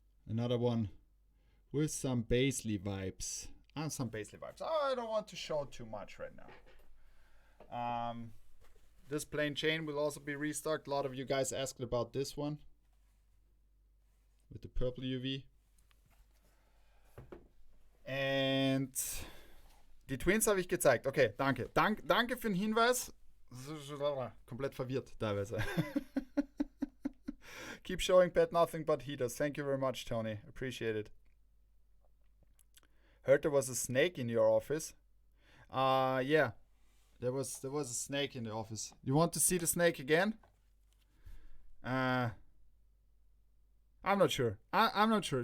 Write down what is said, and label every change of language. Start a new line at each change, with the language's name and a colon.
English: Another one with some Paisley vibes. Some Paisley vibes. Oh, I don't want to show too much right now. This plain chain will also be restocked. A lot of you guys asked about this one with the purple UV. And
German: die Twins habe ich gezeigt. Okay, danke. Danke für den Hinweis. Komplett verwirrt teilweise.
English: Keep showing Pat nothing but heaters. Thank you very much, Tony. Appreciate it. Heard there was a snake in your office. Yeah. There was a snake in the office. You want to see the snake again? I'm not sure. I'm not sure.